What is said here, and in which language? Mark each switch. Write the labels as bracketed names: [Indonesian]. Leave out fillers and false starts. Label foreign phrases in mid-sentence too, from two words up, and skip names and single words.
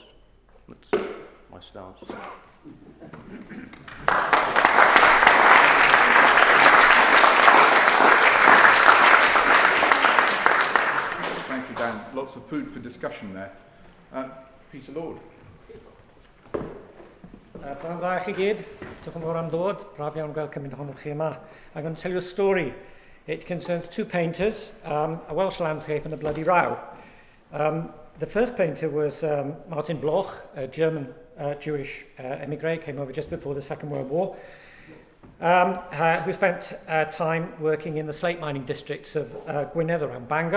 [English] That's my stance. Thank you, Dan. Lots of food for discussion there. Peter Lord. [Welsh] Pnawn da chi gyd, diolch yn fawr am ddod, braf iawn gael cymryd ohonoch chi yma. [English] I'm going to tell you a story. It concerns two painters, a Welsh landscape and a bloody row. The first painter was Martin Bloch, a German Jewish emigre, came over just before the Second World War. who spent time working in the slate mining districts of Gwynedd around Bangor.